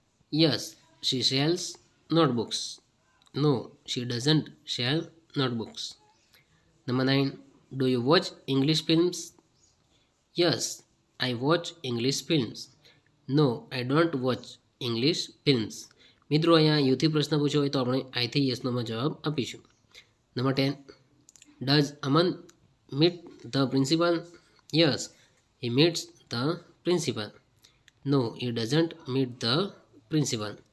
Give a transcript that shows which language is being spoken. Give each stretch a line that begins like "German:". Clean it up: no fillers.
English: Yes, she sells notebooks. No, she doesn't sell notebooks. Number 9. Do you watch English films? Yes, I watch English films. No, I don't watch English films.
Gujarati: મિત્રો અહીંયા યુથી પ્રશ્ન પૂછ્યો હોય તો આપણે આઈથી યસનોમાં જવાબ આપીશું.
English: Number 10. Does Aman meet the principal? Yes, he meets the principal. No, he doesn't meet the principal.